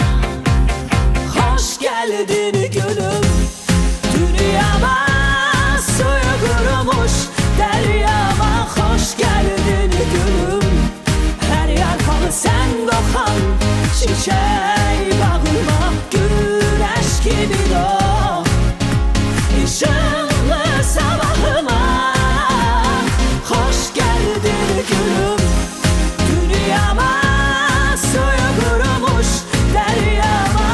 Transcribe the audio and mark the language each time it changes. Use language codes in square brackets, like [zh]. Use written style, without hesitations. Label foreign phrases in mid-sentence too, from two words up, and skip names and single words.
[az] Xoş gəldin gülüm dünyama, suyu qurumuş dəryama. Xoş gəldin gülüm, hər yarpağı sən qoxan çiçək bağıma. [tr] Güneş gibi doğ ışıklı sabahıma. Hoş geldin gülüm dünyama, suyu kurumuş deryama.